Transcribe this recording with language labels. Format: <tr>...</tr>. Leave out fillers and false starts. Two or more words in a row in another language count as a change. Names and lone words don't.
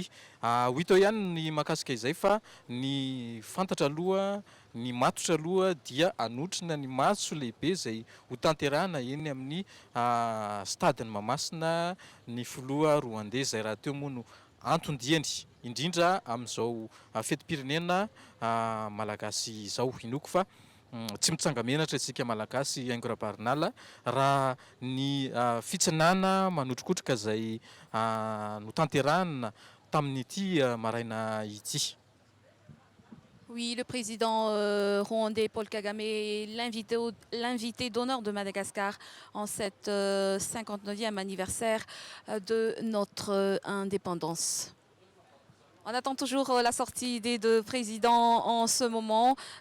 <mg>Ho hita ihany ny mahakasika izay fa ny fantatra aloha, ny matotra aloha dia anotrina ny matso lehibe izay ho tanterahana eny amin'ny stadiny Mahamasina ny filoha rwandais izay raha teo moa no anton-diany indrindra amin'izao fetim-pirenena malagasy izao. Inoako fa tsy mitsanga menatra isika malagasy haingo rahabarinala raha ny fitsinana manotrikotroka izay notanterahana tamin'ity maraina ity.</mg> <fr>Oui, le président rwandais Paul Kagame est l'invité d'honneur de Madagascar en cette 59e anniversaire de notre indépendance. On attend toujours la sortie des deux présidents en ce moment.</fr>